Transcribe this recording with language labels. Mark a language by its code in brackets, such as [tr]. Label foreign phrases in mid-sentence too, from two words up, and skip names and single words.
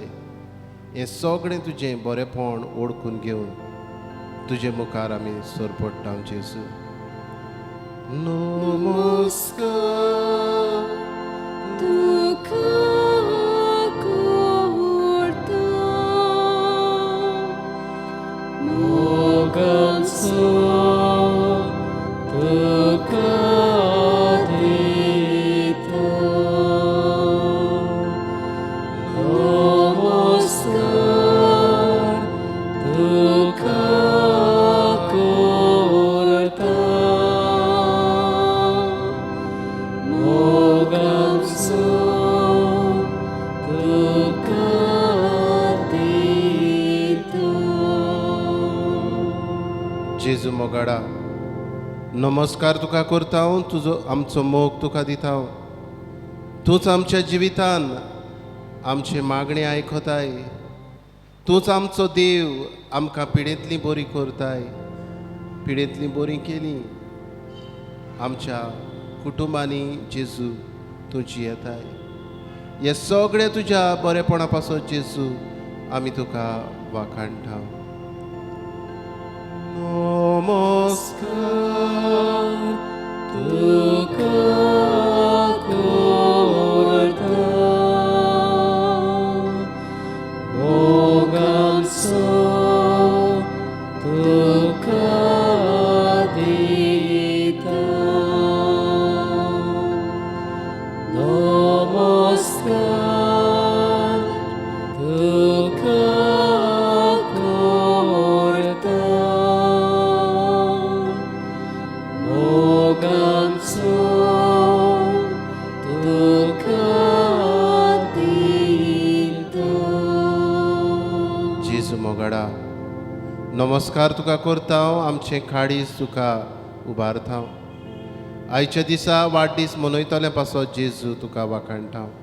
[kok] हें सगळें तुजें बरेंपण ओळखून घेवन तुजे मुखार आमी सोरपडटा जेजू. नमस्कार तुका करता, Mogamso tuka dita, namaskar tuka korta, mogamso tuka dita. जेजू मोगाडा, नमस्कार तुका करता हांव. तुजो आमचो मोग तुका दिता हांव. तूंच आमच्या जिवितान आमचे मागणे आयकताय. तूंच आमचो देव आमकां पिडेंतली बरी करताय. पिडेंतली बरी केली आमच्या कुटुंबांनी जेजू तुजी येताय. हे सगळे तुज्या बरेपणा पासत जेजू आमी तुका वाखाणटा. नमस्कार तुका korta, mogamso tuka dita, namaskar tuka korta, mogamso tuka dita. जेजू मोगाडा, नमस्कार तुका करता हांव. आमचें काळीज तुका उबारता हांव. आयच्या दिसा वाडदीस मनयतले पासत जेजू तुका वाखाणटा हांव.